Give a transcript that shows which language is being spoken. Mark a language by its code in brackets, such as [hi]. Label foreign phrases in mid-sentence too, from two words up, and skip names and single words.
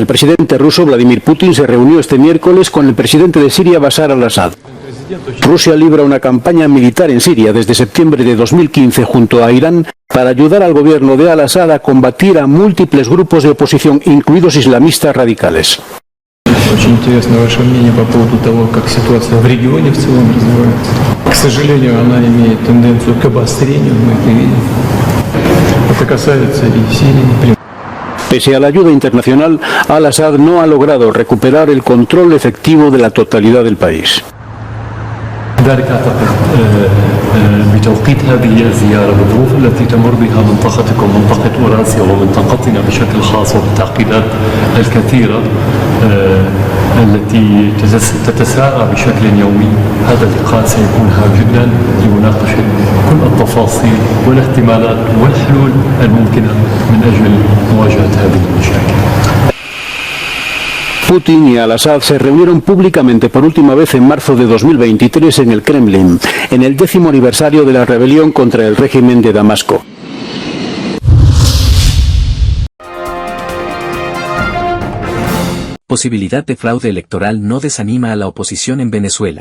[es] El presidente ruso Vladimir Putin se reunió este miércoles con el presidente de Siria Bashar al-Assad. Rusia libra una campaña militar en Siria desde septiembre de 2015 junto a Irán para ayudar al gobierno de al-Assad a combatir a múltiples grupos de oposición, incluidos islamistas radicales. [ru] Очень интересно ваше мнение по поводу того, как ситуация в регионе в целом развивается. К сожалению, она имеет тенденцию к обострению, мы это видим. Это касается и Сирии. [es] Pese a la ayuda internacional, al-Assad no ha logrado recuperar el control efectivo de la totalidad del país. [ar] ذلك أعتقد بتوقيت هذه الزيارة والظروف التي تمر بها منطقتكم منطقة أوراسيا ومنطقتنا بشكل خاص وبالتعقيدات الكثيرة التي تتسارع بشكل يومي، هذا اللقاء سيكون هام جدا لمناقشة كل التفاصيل والاحتمالات والحلول الممكنة من أجل مواجهة هذه المشاكل. [es] Putin y al-Assad se reunieron públicamente por última vez en marzo de 2023 en el Kremlin, en el 10º aniversario de la rebelión contra el régimen de Damasco. Posibilidad de fraude electoral no desanima a la oposición en Venezuela.